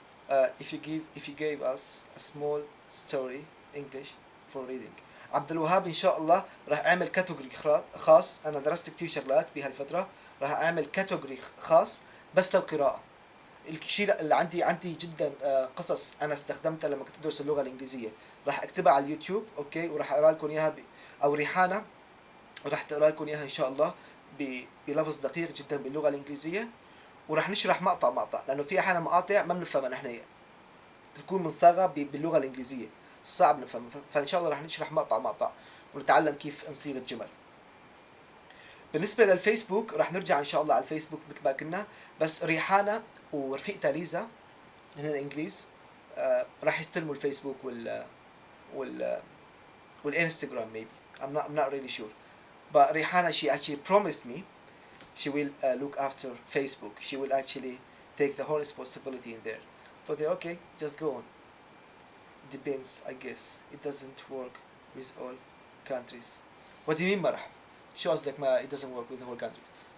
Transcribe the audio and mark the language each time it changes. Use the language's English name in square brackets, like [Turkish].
[English] If you gave us a small story English for reading. [Arabic] عبد الوهاب ان شاء الله راح اعمل كاتيجوري خاص. انا درست كثير شغلات بهالفتره، راح اعمل كاتيجوري خاص بس للقراءه. الشيء اللي عندي جدا قصص انا استخدمتها لما كنت ادرس اللغه الانجليزيه، راح اكتبها على اليوتيوب. اوكي، وراح اقرا لكم اياها او ريحانه راح تقرا لكم اياها ان شاء الله بلفظ دقيق جدا باللغه الانجليزيه، وراح نشرح مقطع لانه في احيانا مقاطع ما بنفهمها نحن، تكون منصاغه باللغه الانجليزيه صعب نفهمها، فان شاء الله راح نشرح مقطع ونتعلم كيف نصيغ الجمل. بالنسبه للفيسبوك راح نرجع ان شاء الله على الفيسبوك مثل ما كنا، بس ريحانه ورفيقتها ليزا هن الانجليز راح يستلموا الفيسبوك والانستغرام maybe. [English] I'm not really sure. But Rihanna, she actually promised me she will look after Facebook. She will actually take the whole responsibility in there. So they okay, just go on. It depends, I guess. It doesn't work with all countries. What do you mean, مرح؟ [Arabic] شو قصدك ما [English] it doesn't work with the whole countries?